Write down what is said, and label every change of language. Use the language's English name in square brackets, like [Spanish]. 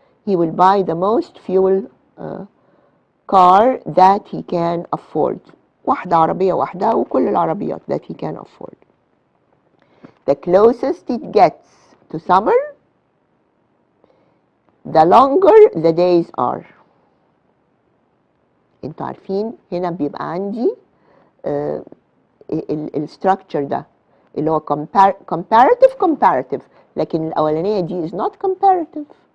[English] He will buy the most fuel car that he can afford. [Arabic] واحدة عربية واحدة وكل العربيات [English] that he can afford. The closest it gets to summer, the longer the days are. [Arabic] انتوا عارفين هنا بيبقى عندي الستراكشر ده اللي هو comparative، لكن الأولانية دي [English] is not comparative.